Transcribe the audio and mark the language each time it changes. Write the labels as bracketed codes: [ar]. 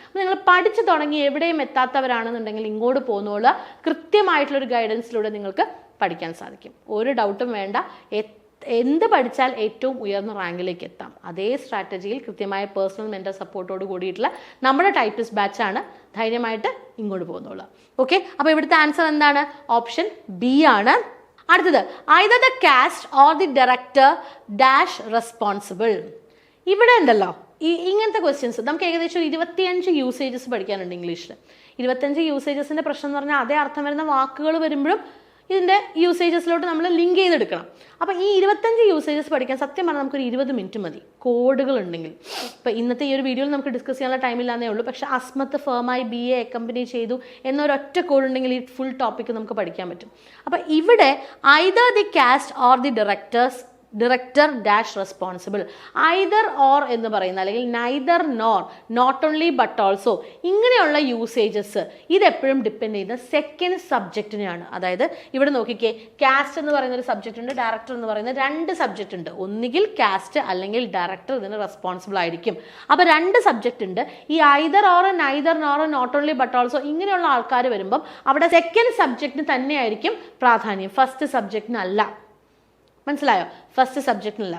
[ml] നിങ്ങൾ പഠിച്ചു തുടങ്ങി എവിടെയും എത്താത്തവരാണെന്നുണ്ടെങ്കിൽ ഇങ്ങോട്ട് പോകുന്നുള്ള കൃത്യമായിട്ടുള്ളൊരു ഗൈഡൻസിലൂടെ നിങ്ങൾക്ക് പഠിക്കാൻ സാധിക്കും. ഒരു ഡൗട്ടും വേണ്ട. എന്ത് പഠിച്ചാൽ ഏറ്റവും ഉയർന്ന റാങ്കിലേക്ക് എത്താം. അതേ സ്ട്രാറ്റജിയിൽ കൃത്യമായ പേഴ്സണൽ മെന്റർ സപ്പോർട്ടോട് കൂടിയിട്ടുള്ള നമ്മുടെ ടൈപ്പിസ്റ്റ് ബാച്ചാണ്. ധൈര്യമായിട്ട് ഇങ്ങോട്ട് പോകുന്നുള്ളൂ. ഓക്കെ, അപ്പോൾ ഇവിടുത്തെ ആൻസർ എന്താണ്? ഓപ്ഷൻ ബി ആണ്. അടുത്തത് [en] either the cast or the director dash responsible. [ml] ഇവിടെ ഉണ്ടല്ലോ ഇങ്ങനത്തെ ക്വസ്റ്റ്യൻസ് നമുക്ക് ഏകദേശം 25 യൂസേജസ് പഠിക്കാനുണ്ട് ഇംഗ്ലീഷിൽ. 25 യൂസേജസിൻ്റെ പ്രശ്നം എന്ന് പറഞ്ഞാൽ അതേ അർത്ഥം വരുന്ന വാക്കുകൾ വരുമ്പോഴും ഇതിൻ്റെ യൂസേജസിലോട്ട് നമ്മൾ ലിങ്ക് ചെയ്തെടുക്കണം. അപ്പോൾ ഈ 25 യൂസേജസ് പഠിക്കാൻ സത്യം പറഞ്ഞാൽ നമുക്കൊരു 20 മിനിറ്റ് മതി കോഡുകൾ ഉണ്ടെങ്കിൽ. ഇപ്പോൾ ഇന്നത്തെ ഈ ഒരു വീഡിയോയിൽ നമുക്ക് ഡിസ്കസ് ചെയ്യാനുള്ള ടൈമില്ലാന്നേ ഉള്ളൂ. പക്ഷേ അസ്മത്ത് ഫേമായി BA അക്കമ്പനി ചെയ്തു എന്നൊരൊറ്റ കോഡ് ഉണ്ടെങ്കിൽ ഈ ഫുൾ ടോപ്പിക്ക് നമുക്ക് പഠിക്കാൻ പറ്റും. അപ്പോൾ ഇവിടെ [en] either the cast or the director dash responsible, [ml] either or എന്ന് പറയുന്ന അല്ലെങ്കിൽ neither nor, not only but also ഇങ്ങനെയുള്ള യൂസേജസ് ഇതെപ്പോഴും ഡിപ്പെൻഡ് ചെയ്യുന്ന സെക്കൻഡ് സബ്ജക്റ്റിനെയാണ്. അതായത് ഇവിടെ നോക്കിക്കേ, കാസ്റ്റ് എന്ന് പറയുന്ന ഒരു സബ്ജക്റ്റ് ഉണ്ട്, ഡയറക്ടർ എന്ന് പറയുന്ന 2 സബ്ജക്റ്റ് ഉണ്ട്. ഒന്നുകിൽ കാസ്റ്റ് അല്ലെങ്കിൽ ഡയറക്ടർ ഇതിന് റെസ്പോൺസിബിൾ ആയിരിക്കും. അപ്പോൾ 2 സബ്ജക്റ്റ് ഉണ്ട്. ഈ either or, neither nor, not only but also ഇങ്ങനെയുള്ള ആൾക്കാർ വരുമ്പം അവിടെ സെക്കൻഡ് സബ്ജക്റ്റിന് തന്നെയായിരിക്കും പ്രാധാന്യം, ഫസ്റ്റ് സബ്ജക്റ്റിനല്ല. മനസ്സിലായോ? ഫസ്റ്റ് സബ്ജക്റ്റിനില്ല.